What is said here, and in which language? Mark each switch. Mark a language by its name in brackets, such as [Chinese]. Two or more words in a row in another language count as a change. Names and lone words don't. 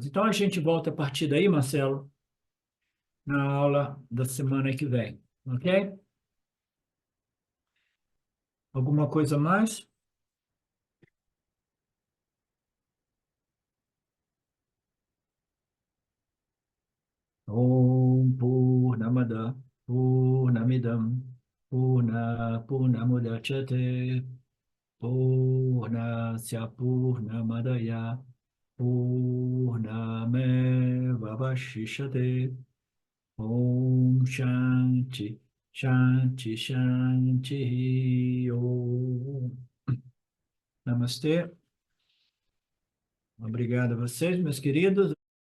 [Portuguese] Então, a gente volta a partir daí, Marcelo, na aula da semana que vem, ok? Alguma coisa mais? [Sanskrit] Om Purnamada Purnamidam Purnamudachyate Purnasya Purnamadaya Purnamevavashishyate. Om Shanti Shanti Shanti Om. [Portuguese] Namastê. Obrigado a vocês, meus queridos.